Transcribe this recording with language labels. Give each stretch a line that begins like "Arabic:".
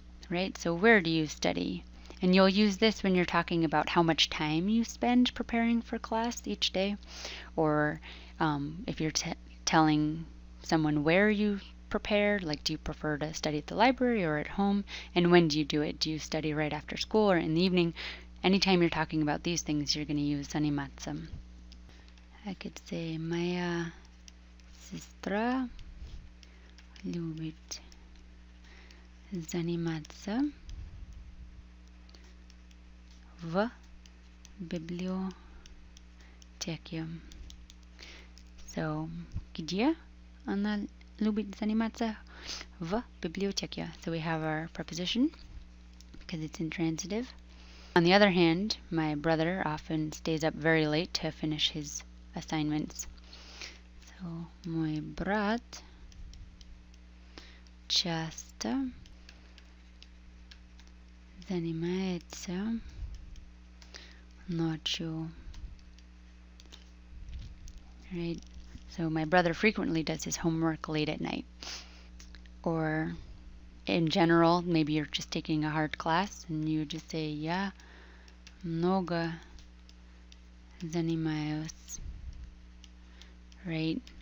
English: Right? So where do you study? And you'll use this when you're talking about how much time you spend preparing for class each day, or if you're telling someone where you prepare, like do you prefer to study at the library or at home, and when do you do it? Do you study right after school or in the evening? Anytime you're talking about these things, you're going to use заниматься. I could say,
Russian: моя сестра любит заниматься в библиотеке. So, где она любит заниматься? В библиотеке.
English: So we have our preposition because it's intransitive. On the other hand, my brother often stays up very late to finish his assignments.
Russian: So, мой брат часто занимается ночью.
English: Right? So my brother frequently does his homework late at night. Or in general, maybe you're just taking a hard class and you just say,
Russian: я много занимаюсь.
English: Right?